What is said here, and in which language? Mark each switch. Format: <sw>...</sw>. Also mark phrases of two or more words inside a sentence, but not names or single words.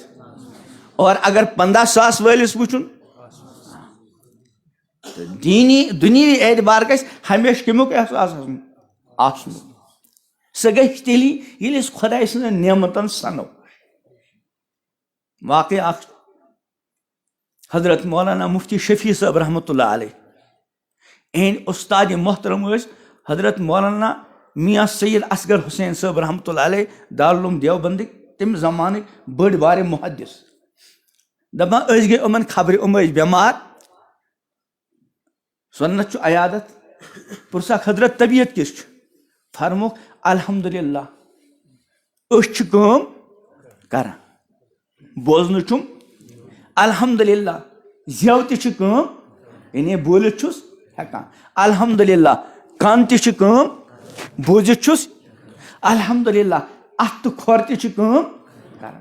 <ks>اور اگر 15,000 وٲلِس وٕچھُن دُنیوی اعتبار گژھِ ہمیشہٕ کَمیُک احساس آسنُک. سُہ گژھِ تیٚلی ییٚلہِ أسۍ خۄداے سٕنٛزن نعمتن سنو. واقعہ اکھ حضرت مولانا مفتی شفیع صٲب</ks> <ar>رحمتہ اللہ علیہ</ar> <ks>اِہٕنٛدۍ اُستادِ محترم ٲسۍ حضرت مولانا میاں سید اصغر حسین صٲب</ks> <ar>رحمتہ اللہ علیہ</ar> <ks>دارالعلوم دیوبندٕکۍ تمہِ زمانٕکۍ بٔڑۍ بارٕ محدث. دپان أسۍ گٔے یِمن خبرِ یِم ٲسۍ بٮ۪مار سۄنت چھُ عیادت پرٛژھکھ حضرت طبیعت کِژھ چھِ فرموکھ الحمدُاللہ أسۍ چھِ کٲم کران بوزنہٕ چھُم الحمدُاللہ زٮ۪و تہِ چھِ کٲم یعنی بوٗلِتھ چھُس ہٮ۪کان الحمدُاللہ کن تہِ چھِ کٲم بوٗزِتھ چھُس الحمدُاللہ اتھ تہٕ کھۄر تہِ چھِ کٲم کران.</ks>